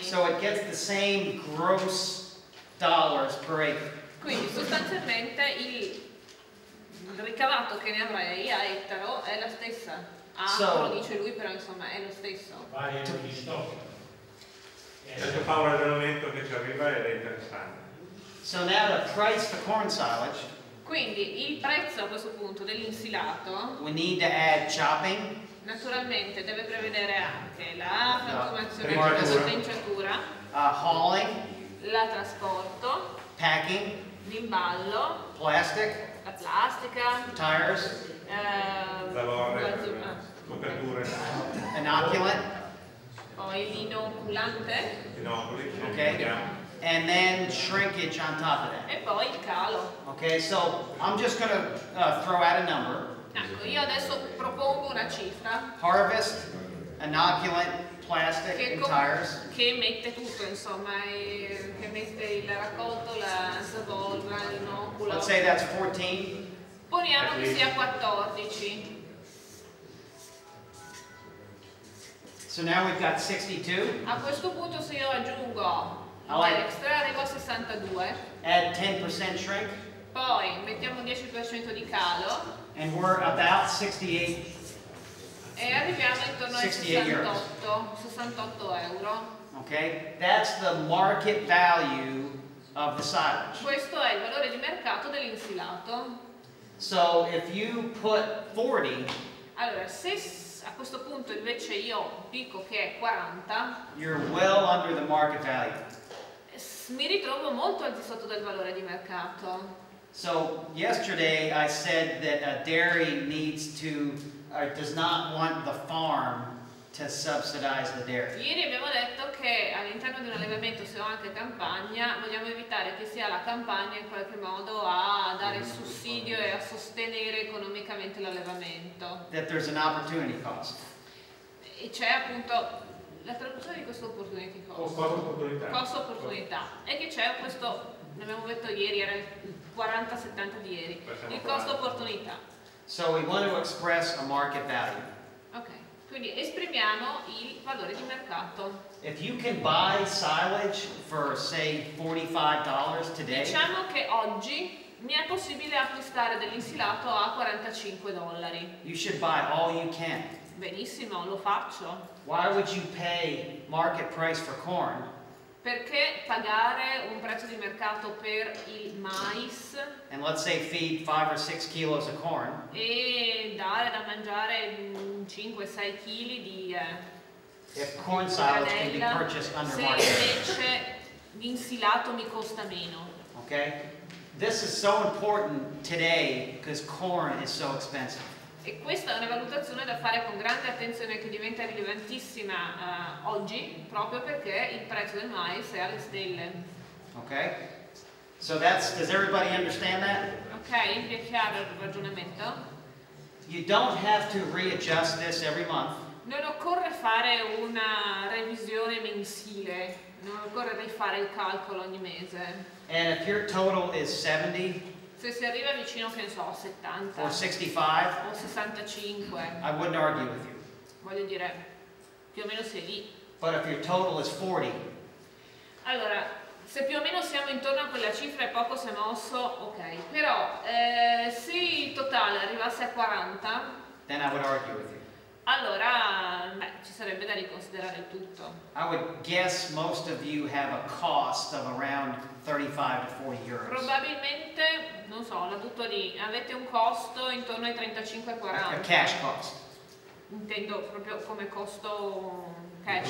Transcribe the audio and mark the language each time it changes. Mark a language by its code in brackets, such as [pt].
[en] So it gets the same gross dollars per acre. [it] Quindi sostanzialmente il ricavato che ne avrei a ettaro è la stessa. So- Lo dice lui, però insomma è lo stesso. Varia ogni stock. Adesso fa un ragionamento che ci arriva ed è interessante. [en] So now to price the corn silage, [it] Quindi il prezzo a questo punto dell'insilato [en] we need to add chopping, [it] naturalmente deve prevedere anche la frantumazione prima della cosa. stenciatura, [en] hauling, [it] la trasporto, [en] packing, [it] l'imballo, [en] plastic, [it] la plastica, [en] tires, [it] Zavorre, coperture, [en] inoculant, [it] poi l'inoculante binocoli, [en] Okay. and then shrinkage on top of that. [it] e poi il calo. [en] Okay, so I'm just going to throw out a number. [it] Ecco, io adesso propongo una cifra [en] Harvest, inoculant, plastic, [it] che, [en] and tires. [it] che mette tutto, insomma, che mette il raccolto, la zavorra, l'inoculo. [en] Let's say that's 14. [it] Poniamo che sia 14. [en] So now we've got 62. [it] A questo punto se io aggiungo Allora. l'extra arrivo a 62, [en] Add 10% shrink, [it] poi mettiamo 10% di calo [en] and we're about 68. [it] e arriviamo intorno ai 68 68 euro. [en] Okay, that's the market value of the silage. [it] Questo è il valore di mercato dell'insilato. [en] So if you put 40, [it] Allora, se a questo punto invece io dico che è 40, [en] you're well under the market value. [it] mi ritrovo molto al di sotto del valore di mercato. [en] So yesterday I said that a dairy needs to, or does not want the farm to subsidize the dairy. [it] Ieri abbiamo detto che all'interno di un allevamento, se ho anche campagna, vogliamo evitare che sia la campagna in qualche modo a dare il sussidio e a sostenere economicamente l'allevamento. [en] That there's an opportunity cost. [it] E c'è appunto la traduzione di questo opportunity cost. Costo opportunità. Costo opportunità. E che c'è questo, l'abbiamo detto ieri, era il 40-70 di ieri, il costo opportunità. [en] So we want to express a market value. [it] Ok, quindi esprimiamo il valore di mercato. [en] If you can buy silage for say $45 today, [it] Diciamo che oggi mi è possibile acquistare dell'insilato a $45. [en] you should buy all you can. [it] Benissimo, lo faccio. [en] Why would you pay market price for corn [it] Perché pagare un prezzo di mercato per il mais [en] and let's say feed 5 or 6 kilos of corn [it] e dare da mangiare 5-6 kg di [en] if corn silage can be [it] granella, [en] purchased under [it] se [en] market? [it] invece l'insilato mi costa meno? [en] Okay? This is so important today because corn is so expensive. [it] E questa è una valutazione da fare con grande attenzione che diventa rilevantissima oggi, proprio perché il prezzo del mais è alle stelle. [en] Okay? So does everybody understand that? [it] Ok? Vi è chiaro il ragionamento? [en] You don't have to readjust this every month. [it] Non occorre fare una revisione mensile, non occorre rifare il calcolo ogni mese. [en] And if your total is 70 [it] Se si arriva vicino, che ne so, a 70 [en] or 65, [it] o 65, [en] I wouldn't argue with you. [it] voglio dire, più o meno sei lì. [en] But if your total is 40, [it] Allora, se più o meno siamo intorno a quella cifra e poco si è mosso, ok. Però, se il totale arrivasse a 40, [en] then I would argue with you. [it] allora, ci sarebbe da riconsiderare il tutto. [en] I would guess most of you have a cost of around 35 to 40 euros. [it] Probabilmente, non so, la butto lì, avete un costo intorno ai 35-40. [en] A cash cost. [it] Intendo proprio come costo cash.